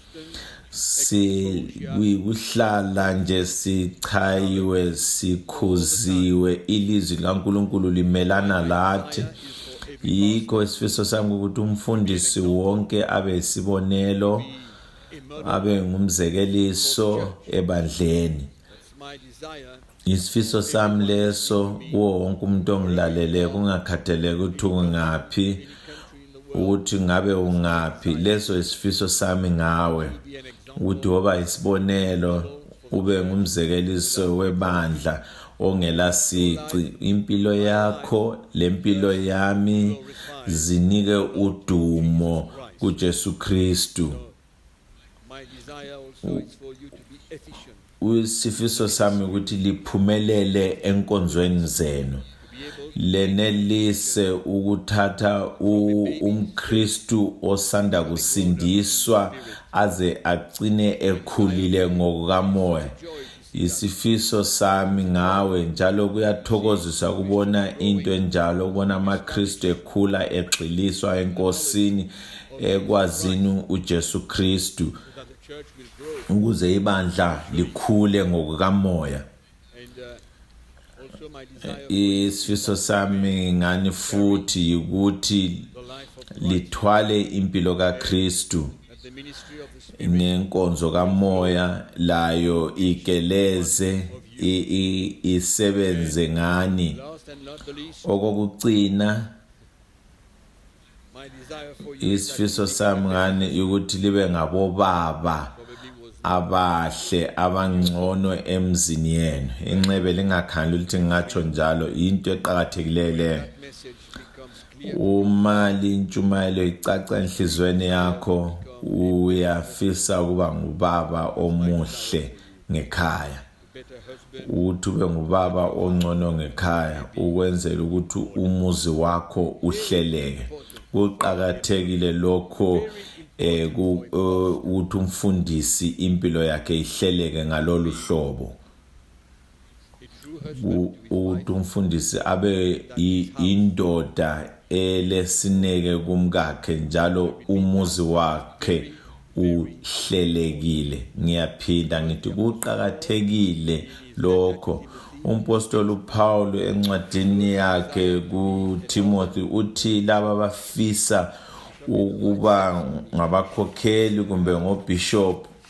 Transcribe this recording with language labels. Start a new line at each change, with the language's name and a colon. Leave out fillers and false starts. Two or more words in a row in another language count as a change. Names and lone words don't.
North Ndebele: Kuhlala nje sichayiwe, sikhuziwe, ilizwi likaNkulunkulu limelana lathi. Yikho isifiso sami ukuthi umfundisi wonke abe isibonelo, abe ngumzekeliso ebandleni.
English: That's my desire.
North Ndebele: Isifiso sami leso kuwo wonke umuntu ongilalele, kungakhathaleki ukuthi ungaphi, ukuthi ngabe ungaphi. Leso isifiso sami ngawe,
English: Be an example.
North Ndebele: ukuthi woba isibonelo, ube ngumzekeliso webandla ongela sici. Impilo yakho, lempilo yami zinike udumo kuJesu Kristu.
English: My desire also is for you to be efficient.
North Ndebele: Isifiso sami ukuthi liphumelele enkonzweni zenu, lenelise ukuthatha umKristu osanda kusindiswa aze agcine ekhulile ngokukamoya. Isifiso sami ngawe njalo kuyathokozisa kubona into enjalo, ukubona amaKristu ekhula egxiliswa enkosini, ekwazini uJesu Kristu,
English: That the church will grow.
North Ndebele: ukuze ibandla likhule ngokukamoya.
English: And also my desire
North Ndebele: Isifiso sami ngani futhi ukuthi
English: for the life of Christ,
North Ndebele: lithwale impilo kaKristu
English: that the ministry of the Spirit
North Ndebele: ngenkonzo kamoya, layo igeleze isebenze ngani.
English: last and not the least.
North Ndebele: Okokugcina,
English: My desire for you is that
North Ndebele: isifiso sami ngani ukuthi libe ngabobaba
English: probably was
North Ndebele: abahle abangcono emzini yenu. Inxebe lingakhandli ukuthi ngatsho njalo, into eqhakathekileyo leyo.
English: that message becomes clear.
North Ndebele: Uma lintshumayelo icaca enhlizweni yakho, uyafisa ukuba ngubaba omuhle ngekhaya,
English: Better husband,
North Ndebele: ukuthi ube ngubaba ongcono ngekhaya, ukwenzela ukuthi umuzi wakho uhleleke. Kuqhakathekile lokho ukuthi umfundisi impilo yakhe ihleleke ngalolu hlobo,
English: a true husband,
North Ndebele: ukuthi umfundisi abe indoda elesineke kumkakhe, njalo umuzi wakhe uhlelekile. Ngiyaphinda ngithi kuqhakathekile lokho. Umpostoli uPaul encwadini yakhe kuTimothy uthi laba abafisa ukuba ngabakhokheli kumbe ngobishop,